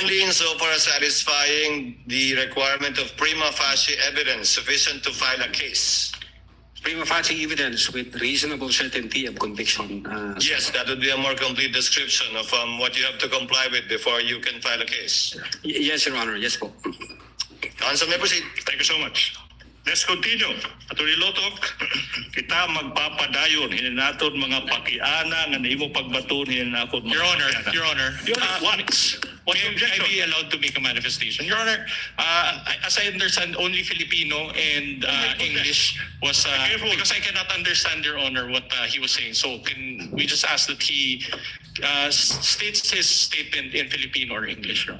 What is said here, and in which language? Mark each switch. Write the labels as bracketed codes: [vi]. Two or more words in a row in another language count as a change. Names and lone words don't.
[en] Only insofar as satisfying the requirement of prima facie evidence sufficient to file a case. Prima facie evidence with reasonable certainty of conviction. Yes, that would be a more complete description of what you have to comply with before you can file a case. Yes, Your Honor. Yes po. Counsel may proceed. Thank you so much. Let's continue. [war] Attorney Lotok, kita magpapadayon hininaton mga pakiana nga nimo pagbaton hininaton mga [en] Your Honor, [war] pakiana. [en] Your Honor, What's the may I objection? be allowed to make a manifestation? Your Honor, as I understand, only Filipino and English was, Careful. because I cannot understand, Your Honor, what he was saying. So can we just ask that he states his statement in Filipino or English, Your Honor?